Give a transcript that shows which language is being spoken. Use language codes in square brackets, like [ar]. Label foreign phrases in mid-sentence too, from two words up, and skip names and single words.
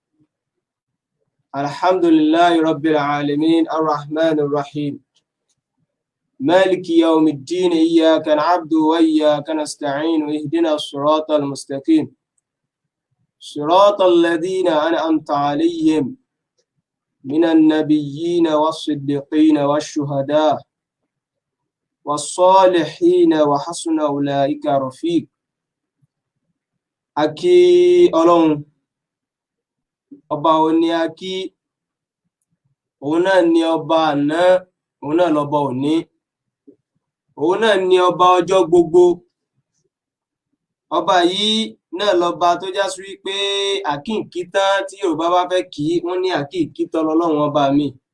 [ar] الحمد لله رب العالمين الرحمن الرحيم مالك يوم الدين إياك نعبد وإياك نستعين اهدنا الصراط المستقيم صراط الذين أنعمت عليهم من النبيين والصديقين والشهداء والصالحين وحسن أولئك رفيق. [yo] Akí Ọlọ́run ọba òní akí, òun náà ni ọba àná, òun náà lọba òní, òun náà ni ọba ọjọ́ gbogbo. Ọba yìí náà lọba tó já sí wípé àkíǹkítán tí Yorùbá bá fẹ́ kí wọ́n ní àkíǹkítán lọ́lọ́run ọba mi.